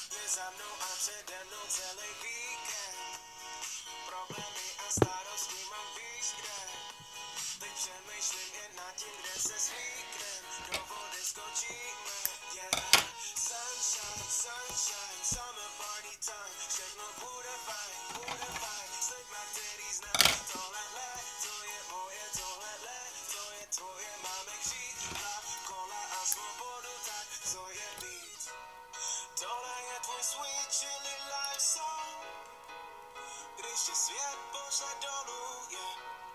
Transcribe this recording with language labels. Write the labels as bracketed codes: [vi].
[cs] Za mnou a přede mnou celý víkend. Problémy a starosti mám víš kde. Teď přemýšlím jen nad tím, kde se svítnem. Do vody skočíme, yeah. [en] Sunshine, sunshine, summer party time. [cs] Všechno bude fajn, s lidma, který znám. Tohle to je moje, tohle to je tvoje. Máme křídla, kola a svobodu, tak co je víc. Tohle je tvůj [en] sweet chili life song. [cs] Když tě svět pošle dolů, yeah.